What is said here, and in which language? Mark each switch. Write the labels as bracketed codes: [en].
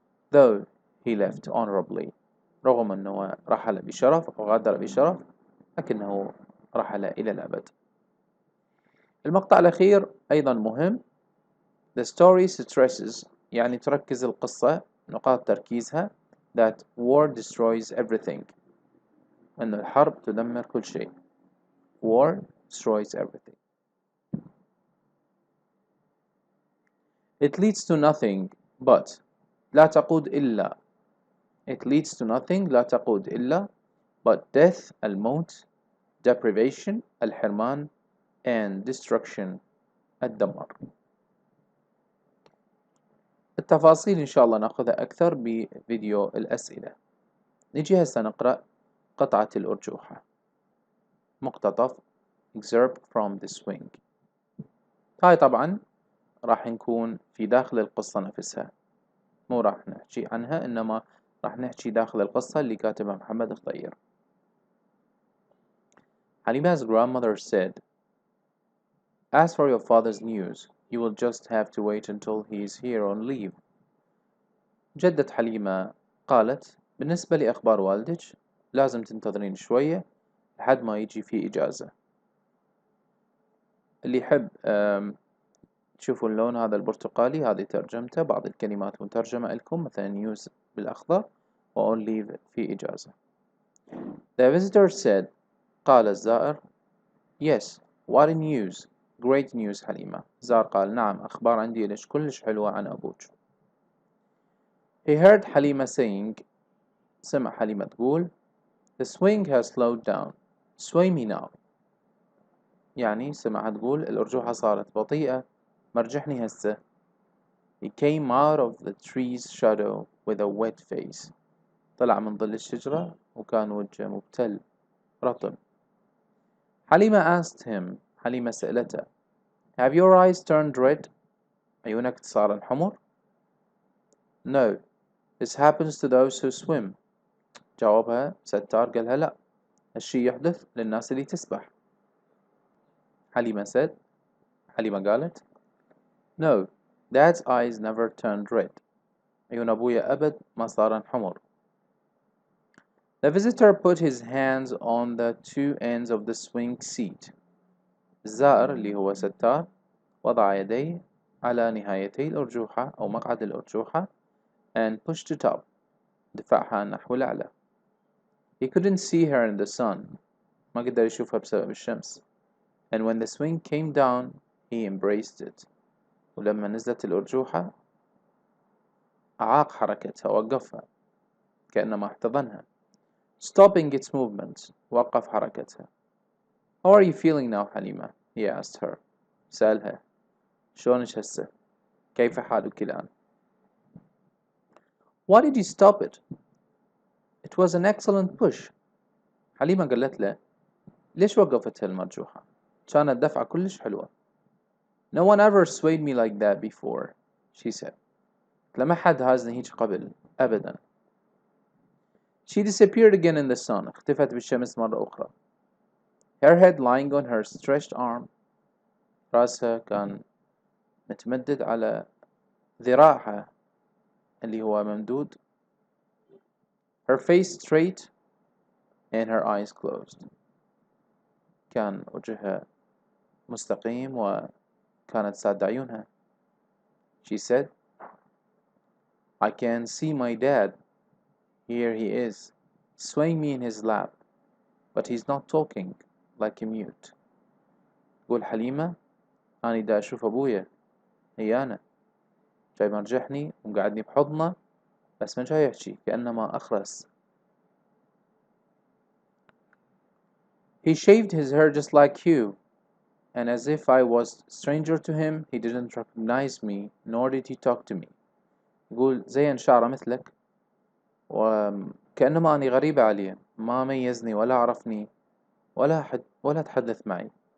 [en] though he left honorably، [ar] رغم أنه رحل بشرف وغادر بشرف لكنه رحل إلى الأبد. المقطع الأخير أيضا مهم. [en] The story stresses [ar] يعني تركز القصة نقاط تركيزها [en] that war destroys everything، [ar] أن الحرب تدمر كل شيء. [en] war destroys everything. It leads to nothing but، [ar] لا تقود إلا، [en] it leads to nothing لا تقود إلا but death الموت، deprivation الحرمان and destruction الدمار. [ar] التفاصيل إن شاء الله نأخذها أكثر بفيديو الأسئلة. نجي هسه نقرأ قطعة الأرجوحة، مقتطف [en] excerpt from the swing. [ar] هاي طبعا راح نكون في داخل القصة نفسها، مو راح نحكي عنها إنما راح نحكي داخل القصة اللي كاتبها محمد خضير. [en] Halima's grandmother said, "As for your father's news, you will just have to wait until he is here on leave." [ar] جدة حليمة قالت: بالنسبة لأخبار والدك لازم تنتظرين شوية لحد ما يجي في إجازة. اللي يحب تشوفوا اللون هذا البرتقالي، هذه ترجمته، بعض الكلمات مترجمة لكم مثلا news بالأخضر و on leave في إجازة. [en] The visitor said، [ar] قال الزائر: [en] Yes, what news? Great news Halima. [ar] زار قال: نعم، أخبار عندي لك كلش حلوة عن أبوك. [en] He heard Halima saying، [ar] سمع حليمة تقول: [en] The swing has slowed down. Sway me now. [ar] يعني سمعها تقول الأرجوحة صارت بطيئة، مرجحني هسه. [en] He came out of the tree's shadow with a wet face. [ar] طلع من ظل الشجرة وكان وجهه مبتل رطب. [en] Halima asked him، [ar] حليمة سألته: [en] Have your eyes turned red؟ [ar] عيونك صارن حمر؟ [en] No, this happens to those who swim. [ar] جاوبها ستار قالها لا، هالشي يحدث للناس اللي تسبح. [en] Halima said، [ar] حليمة قالت: [en] No, Dad's eyes never turned red. [ar] عيون أبويا أبد ما صارن حمر. [en] The visitor put his hands on the two ends of the swing seat. [ar] الزائر اللي هو ستار وضع يديه على نهايتي الأرجوحة أو مقعد الأرجوحة [en] and pushed it up. [ar] دفعها نحو الأعلى. [en] He couldn't see her in the sun. [ar] ما قدر يشوفها بسبب الشمس. [en] And when the swing came down, he embraced it. [ar] ولما نزلت الأرجوحة أعاق حركتها وقفها كأنما احتضنها. [en] Stopping its movement. [ar] وقف حركتها. [en] How are you feeling now, Halima? He asked her. [ar] سألها. شلونك هسه؟ كيف حالك الآن؟ [en] Why did you stop it? It was an excellent push. [ar] حليمة قالت له ليش وقفتها المرجوحة؟ كانت دفعة كلش حلوة. [en] No one ever swayed me like that before, she said. [ar] لما حد هازني هيك قبل أبدا. [en] She disappeared again in the sun. [ar] اختفت بالشمس مرة أخرى. [en] Her head lying on her stretched arm. [ar] رأسها كان متمدد على ذراعها اللي هو ممدود. [en] Her face straight and her eyes closed. [ar] كان وجهها مستقيم وكانت سادة عيونها. [en] She said, I can see my dad. Here he is, swaying me in his lap, but he's not talking, like a mute. [ar] تقول حليمة أنا دا أشوف أبويا هي أنا جاي مرجحني ومقعدني بحضنه بس ما جاي يحكي كأنما أخرس. [en] He shaved his hair just like you, and as if I was stranger to him, he didn't recognize me, nor did he talk to me. [ar] يقول زين شعره مثلك وكأنما أني غريبة عليه ما ميزني ولا عرفني ولا تحدث معي.